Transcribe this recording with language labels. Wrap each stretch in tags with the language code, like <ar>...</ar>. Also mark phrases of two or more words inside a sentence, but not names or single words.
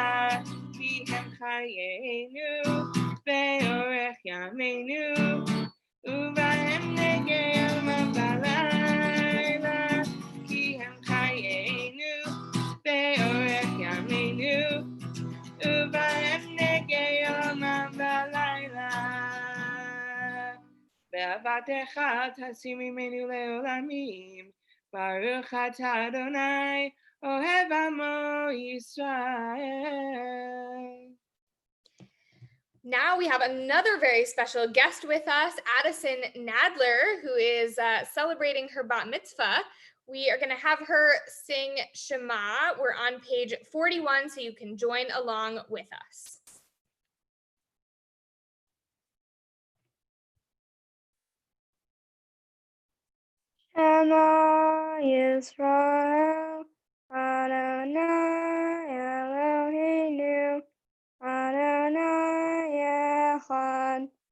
<he>כי הם חיינו באורך ימינו ובהם נהגי עולם ולילה. כי הם חיינו באורך ימינו ובהם נהגי עולם ולילה. באהבתך תסיר ממנו לעולמים. ברוך אתה אדני אוהב עמו ישראל.</he> <en>Now we have another very special guest with us, Addison Nadler, who is celebrating her bat mitzvah. We are going to have her sing Shema. We're on page 41, so you can join along with us.</en> <he>שמע ישראל, אדני אלהינו, אדני אחד.</he>